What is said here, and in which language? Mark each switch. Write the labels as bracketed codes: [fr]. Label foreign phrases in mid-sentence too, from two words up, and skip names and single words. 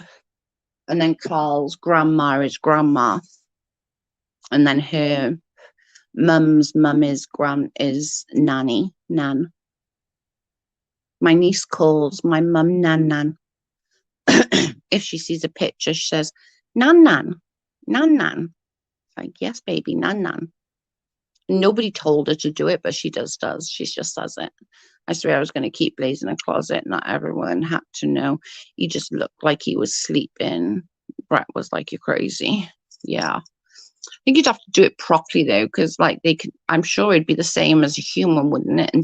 [en] And then Carl's grandma is grandma. And then her mum's mum is nanny, nan. My niece calls my mum nan nan. If she sees a picture, she says, Nan Nan, Nan Nan. Like, yes, baby, Nan Nan. Nobody told her to do it, but she does. She just does it. I swear I was going to keep Blaze in a closet. Not everyone had to know. He just looked like he was sleeping. Brett was like, you're crazy. Yeah. I think you'd have to do it properly though, because like they could, I'm sure it'd be the same as a human, wouldn't it?